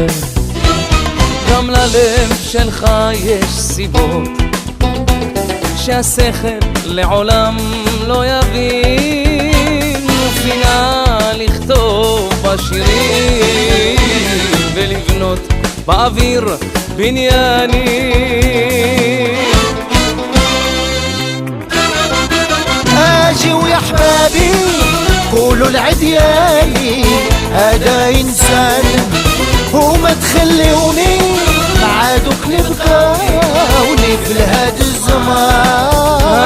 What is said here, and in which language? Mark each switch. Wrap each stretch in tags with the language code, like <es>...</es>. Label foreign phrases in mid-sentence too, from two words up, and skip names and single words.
<he>גם ללב שלך יש סיבות שהשכל לעולם לא יבין ופינה לכתוב בשירים ולבנות באוויר בניינים</he> <ar>أجيوا يا أحبابي قولوا لعدياني هذا إنسان وما تخليوني معادوك لي بقاوني في الهاد الزمان</ar>